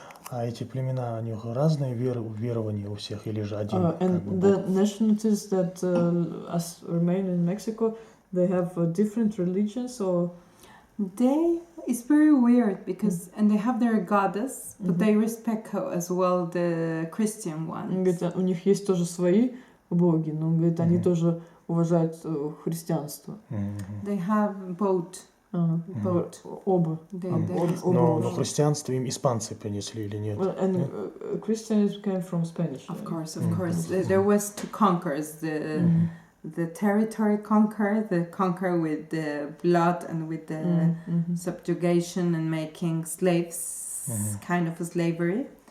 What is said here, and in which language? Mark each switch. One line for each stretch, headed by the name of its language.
Russian: А эти племена, у них разные верования у всех или же один?
English: And the nationalities that remain in Mexico, they have different religions, or It's very weird because and they have their goddess, but they respect as well the Christian ones.
Russian: Говорит, у них есть тоже свои боги, но говорит, они тоже уважают христианство.
English: They have both.
Russian: Оба. Но христианство им испанцы принесли или нет?
English: And Christianity came from Spanish. Of course. There was two conquerors. The territory conquer with the blood and with the subjugation and making slaves, kind of a slavery.